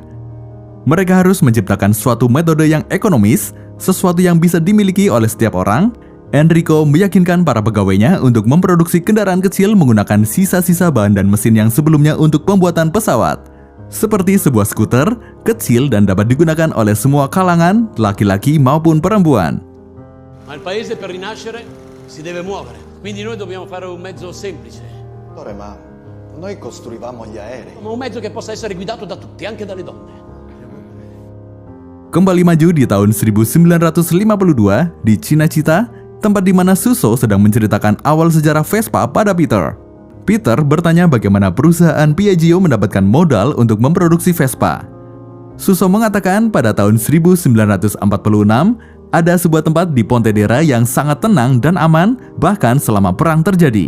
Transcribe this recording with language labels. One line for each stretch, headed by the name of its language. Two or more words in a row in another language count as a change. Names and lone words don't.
Indonesian: Mereka harus menciptakan suatu metode yang ekonomis, sesuatu yang bisa dimiliki oleh setiap orang. Enrico meyakinkan para pegawainya untuk memproduksi kendaraan kecil menggunakan sisa-sisa bahan dan mesin yang sebelumnya untuk pembuatan pesawat. Seperti sebuah skuter, kecil dan dapat digunakan oleh semua kalangan, laki-laki maupun perempuan.
Italian: Ma il paese per rinascere si deve muovere, quindi noi dobbiamo fare un mezzo semplice. Dottore, ma noi costruivamo gli aerei. Ma un mezzo che possa essere guidato da tutti, anche dalle donne.
Indonesian: Kembali maju di tahun 1952 di Cinecittà, tempat di mana Suso sedang menceritakan awal sejarah Vespa pada Peter. Peter bertanya bagaimana perusahaan Piaggio mendapatkan modal untuk memproduksi Vespa. Suso mengatakan pada tahun 1946 ada sebuah tempat di Pontedera yang sangat tenang dan aman bahkan selama perang terjadi.